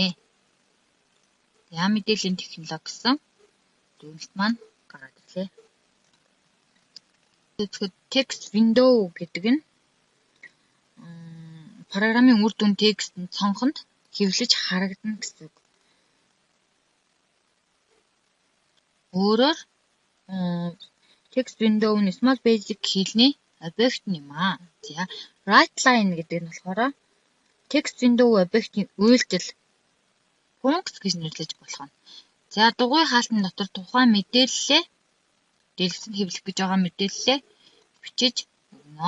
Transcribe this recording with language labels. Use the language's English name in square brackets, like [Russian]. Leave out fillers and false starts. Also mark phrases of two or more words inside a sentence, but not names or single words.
[Mongolian] За мэдээллийн технологи гэсэн дүгнэлт маань гараад ирлээ. [English] Text window [Mongolian] гэдэг нь программын үр дүн текстэн цонхонд хэвлэж харагдана гэсэн үг. Өөрөөр [English] text window [Mongolian] нь Small Basic хэлний объект юм аа. За [English] right line [Mongolian] гэдэг нь болохоор [English] text window [Mongolian] объектын үйлдэл функц гэж нэрлэж болох нь. За дугуй хаалтны дотор тухайн мэдээллээ дэлгэцэнд хэвлэх гэж байгаа мэдээллээ бичиж өгнө.